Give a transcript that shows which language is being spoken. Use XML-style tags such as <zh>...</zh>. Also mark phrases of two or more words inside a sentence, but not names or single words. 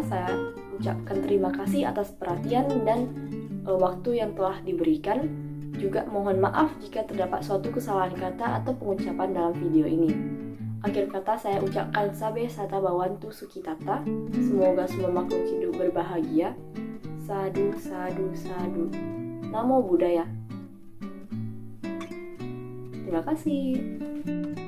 <id>Saya ucapkan terima kasih atas perhatian dan waktu yang telah diberikan. Juga mohon maaf jika terdapat suatu kesalahan kata atau pengucapan dalam video ini. Akhir kata saya ucapkan</id> <pi>Sabe Sata Bawantu Sukitata.</pi> <id>Semoga semua makhluk hidup berbahagia.</id> <pi>Sadu, sadu, sadu. Namo Buddhaya.</pi> <id>Terima kasih.</id>